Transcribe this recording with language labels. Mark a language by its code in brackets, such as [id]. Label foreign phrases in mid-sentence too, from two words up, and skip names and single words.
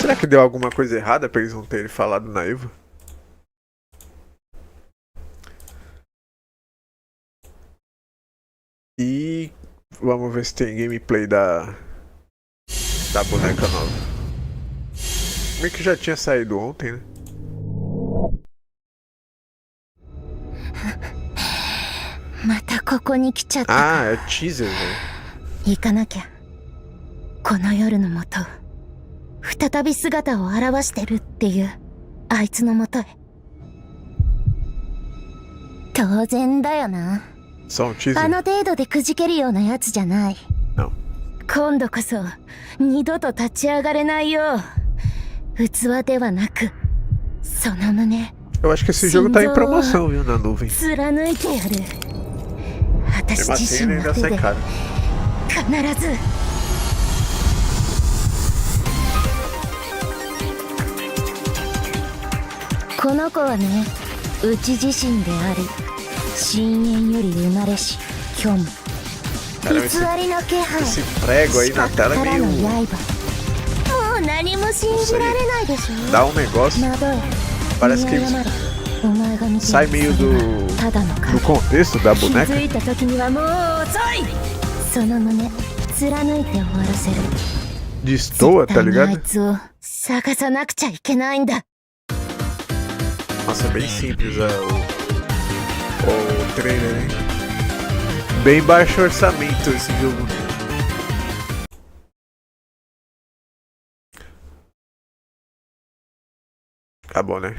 [pt] Será que deu alguma coisa errada pra eles não terem falado na EVO? E vamos ver se tem gameplay da boneca nova. Meio que já tinha saído ontem, né? Ah, é teaser, velho. [ja] 行かなきゃ。この夜のもと、再び姿を現してるっていうあいつのもとへ。当然だよな。あの程度でくじけるようなやつじゃない。今度こそ二度と立ち上がれないよう、器ではなくその胸。 [pt] Eu acho que esse jogo tá em promoção, viu, na nuvem. [ja] 貫いてやる。私自身の手で必ず。この子はね、うち自身であり、深淵より生まれし虚無。偽りの気配。 [pt] Esse prego aí na tela é meio. [ja] もう何も信じられないでしょ。 [pt] Dá um negócio. Parece que sai meio do contexto da boneca. [ja] その胸貫いて終わらせる。 [pt] Destoa, tá ligado? [ja] 探さなくちゃいけないんだ。 [pt] Nossa, bem simples o trailer, hein? Bem baixo orçamento esse jogo. Acabou, né?